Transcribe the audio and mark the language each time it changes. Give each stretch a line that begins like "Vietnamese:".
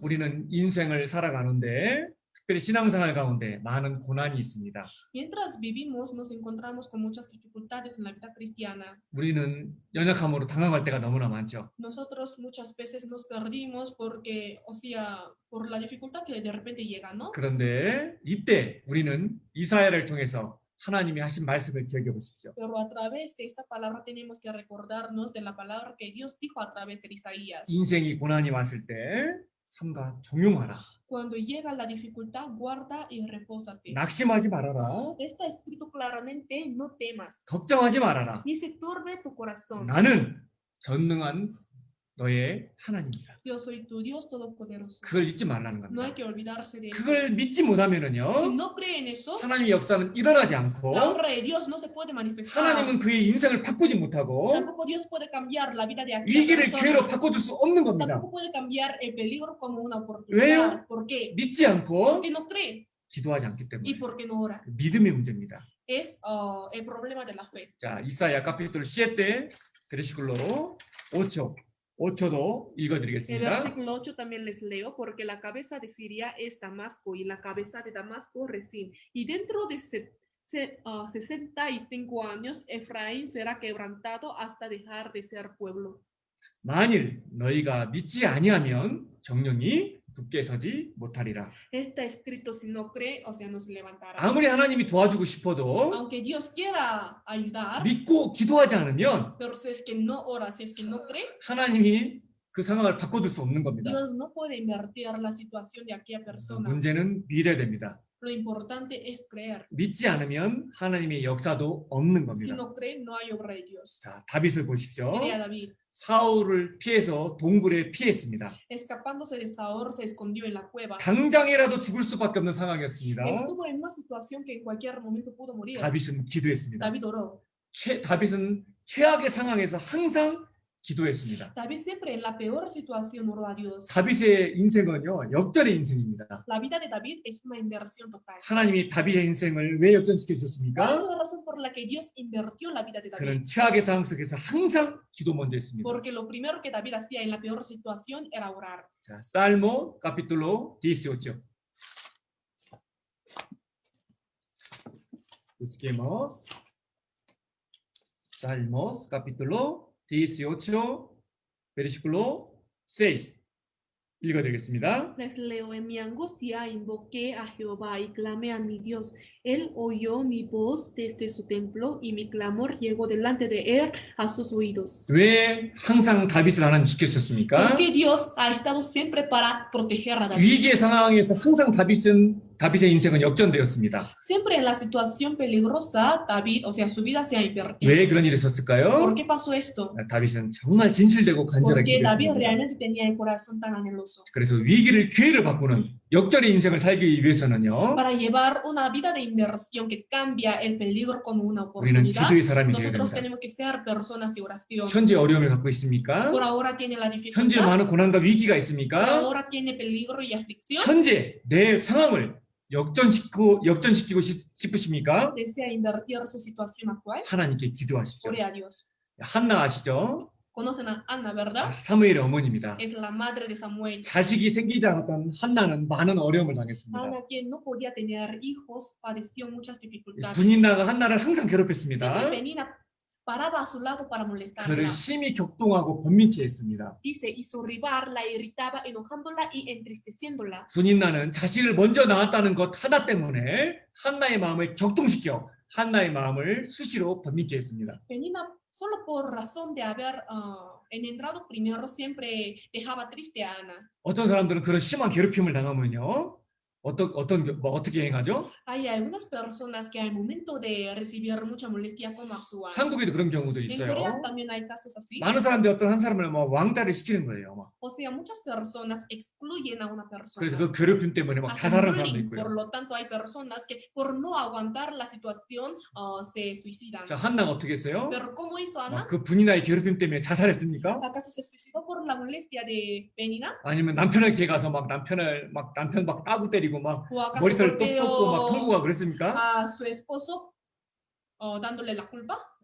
Korean: 우리는 인생을 살아가는데 특별히 신앙생활 가운데 많은 고난이 있습니다.
Spanish: Mientras vivimos, nos encontramos con muchas dificultades en la vida cristiana.
Korean: 우리는 연약함으로 당황할 때가 너무나 많죠.
Spanish: Nosotros muchas veces nos perdimos porque, o sea, por la dificultad que de repente llega, ¿no?
Korean: 그런데 이때 우리는 이사야를 통해서 하나님이 하신 말씀을 기억해 보십시오.
Spanish: Pero a través de esta palabra tenemos que recordarnos de la palabra que Dios dijo a través de Isaías.
Korean: 인생이 고난이 왔을 때 삼가 종용하라.
Spanish: Cuando llega la dificultad, guarda y repósate.
Korean: 낙심하지 말아라.
Spanish: Está escrito claramente, no temas,
Korean: 걱정하지 말아라.
Spanish: ni se turbe tu corazón.
Korean: 나는 전능한 너의 하나님이다.
Spanish: Yo soy tu Dios todopoderoso.
Korean: 그걸 잊지 말라는
Spanish: No hay
Korean: 겁니다.
Spanish: que olvidarse de eso.
Korean: 그걸 믿지
Spanish: Si
Korean: 못하면은요,
Spanish: no cree en eso,
Korean: 하나님의 역사는 일어나지
Spanish: la
Korean: 않고
Spanish: obra de Dios no se puede manifestar.
Korean: 하나님은 그의 인생을 바꾸지 못하고
Spanish: Tampoco Dios puede cambiar la vida de aquella
Korean: 위기를 기회로
Spanish: persona.
Korean: 바꿔줄 수 없는 겁니다.
Spanish: Tampoco puede cambiar el peligro como una
Korean: 왜요?
Spanish: oportunidad. ¿Por qué?
Korean: 믿지 않고
Spanish: Porque no cree
Korean: 기도하지 않기
Spanish: y
Korean: 때문에
Spanish: porque no ora.
Korean: 믿음의 문제입니다.
Spanish: Es el problema de la fe.
Korean: 자, 이사야 카피톨 7 베르시클로 5초도
Spanish: El
Korean: 읽어드리겠습니다.
Spanish: versículo 8 también les leo, porque la cabeza de Siria es Damasco y la cabeza de Damasco Rezín. Y dentro de 65 años, Efraín será quebrantado hasta dejar de ser pueblo.
Korean: 만일 너희가 믿지 아니하면 정령이 굳게 서지 못하리라.
Spanish: Está escrito, si no cree, o sea, no se levantará.
Korean: 아무리 하나님이 도와주고 싶어도
Spanish: Aunque Dios quiera ayudar,
Korean: 믿고 기도하지 않으면
Spanish: pero si es que no ora, si es que no cree,
Korean: 하나님이 그 상황을 바꿔줄 수 없는 겁니다.
Spanish: Dios no puede invertir la situación de aquella persona.
Korean: 문제는 믿어야 됩니다.
Spanish: Lo importante es creer.
Korean: 믿지 않으면 하나님의 역사도 없는
Spanish: Si
Korean: 겁니다.
Spanish: no cree, no hay obra de Dios.
Korean: 자, 다윗을 보십시오.
Spanish: Mire a David,
Korean: 사울을 피해서 동굴에 피했습니다.
Spanish: escapándose de Saúl, se escondió en la cueva.
Korean: 당장이라도 죽을 수밖에 없는 상황이었습니다.
Spanish: Estuvo en una situación que en cualquier momento pudo morir.
Korean: 다윗은 기도했습니다.
Spanish: David oró.
Korean: 다윗은 최악의 상황에서 항상 기도했습니다.
Spanish: David siempre en la peor situación oró a Dios.
Korean: 다윗의 인생은요, 역전의 인생입니다.
Spanish: La vida de David es una inversión total.
Korean: 하나님이 다윗의 인생을 왜 역전시켜
Spanish: ¿Cuál es
Korean: 주셨습니까?
Spanish: la razón por la que Dios invirtió la vida de David?
Korean: 그는 최악의 상황 속에서 항상 기도 먼저 했습니다.
Spanish: Porque lo primero que David hacía en la peor situación era orar.
Korean: 자, 살모 카피톨로 18.
Spanish: Busquemos Salmos capítulo 18 versículo 6.
Korean: 읽어드리겠습니다.
Spanish: Les leo: en mi angustia invoqué a Jehová y clamé a mi Dios. Él oyó mi voz desde su templo y mi clamor llegó delante de él a sus oídos.
Korean: 왜 항상 다윗을 하나님 지켜주셨습니까?
Spanish: Porque Dios ha estado siempre para proteger a David.
Korean: 위기의 상황에서 항상 다윗의 인생은 역전되었습니다.
Spanish: Siempre en la situación peligrosa, David, o sea, su vida se ha invertido.
Korean: 왜 그런 일이 있었을까요?
Spanish: ¿Por qué pasó esto?
Korean: 다윗은 정말 진실되고 간절하게
Spanish: Porque David
Korean: 기도했습니다.
Spanish: realmente tenía el corazón tan anheloso.
Korean: 그래서 위기를 기회로 바꾸는 역전의 인생을 살기 위해서는요,
Spanish: Para llevar una vida de inversión que cambia el peligro como una
Korean: 우리는
Spanish: oportunidad,
Korean: 기도의 사람이 되어야
Spanish: nosotros
Korean: 됩니다.
Spanish: tenemos que ser personas de oración.
Korean: 현재 어려움을 갖고 있습니까?
Spanish: Por ahora tiene la
Korean: 현재
Spanish: dificultad,
Korean: 많은 고난과 위기가
Spanish: por
Korean: 있습니까?
Spanish: ahora tiene peligro y aflicción.
Korean: 현재 내 상황을 역전시키고 싶으십니까?
Spanish: Desea invertir su situación actual.
Korean: 하나님께 기도하십시오.
Spanish: Ore a Dios.
Korean: 한나 아시죠?
Spanish: Conocen a Ana, ¿verdad?
Korean: 사무엘의 어머니입니다.
Spanish: Es la madre de Samuel.
Korean: 자식이 생기지 않았던 한나는 많은 어려움을 당했습니다.
Spanish: Ana, quien no podía tener hijos, padeció muchas dificultades.
Korean: 분인나가 한나를 항상
Spanish: Siempre
Korean: 괴롭혔습니다.
Spanish: Penina paraba a su lado para molestarla.
Korean: 그를 심히 격동하고 번민케 했습니다.
Spanish: Dice, y su rival la irritaba, enojándola y entristeciéndola.
Korean: 분인나는 자식을 먼저 낳았다는 것 하나 때문에 한나의 마음을 격동시켜 한나의 마음을 수시로 번민케 했습니다.
Spanish: Penina, solo por razón de haber engendrado primero, siempre dejaba triste a Ana.
Korean: 어떤 사람들은 그런 심한 괴롭힘을 당하면요, 어떻게 행하죠?
Spanish: Hay algunas personas que al momento de recibir mucha molestia, ¿cómo actúan?
Korean: 한국에도 그런 경우도
Spanish: En Corea
Korean: 있어요.
Spanish: también hay casos así.
Korean: 많은 사람들이 어떤 한 사람을 막 왕따를 시키는 거예요. 막.
Spanish: O sea, muchas personas excluyen a una
Korean: 그래서
Spanish: persona.
Korean: 그 괴롭힘 때문에 막
Spanish: Hacen
Korean: 자살하는 사람도
Spanish: bullying. Por
Korean: 있고요.
Spanish: lo tanto, hay personas que por no aguantar la situación se suicidan.
Korean: 자, 한나가 어떻게 했어요?
Spanish: Pero ¿cómo hizo Ana?
Korean: 막 그 분이나의 괴롭힘 때문에 자살했습니까?
Spanish: ¿Acaso se suicidó por la molestia de Penina?
Korean: 아니면 남편에게 가서 막 남편 막 따고 때리고 막
Spanish: ¿O acaso
Korean: 머리털 또 뽑고 막
Spanish: golpeó
Korean: 통보가 그랬습니까?
Spanish: a su esposo dándole la culpa?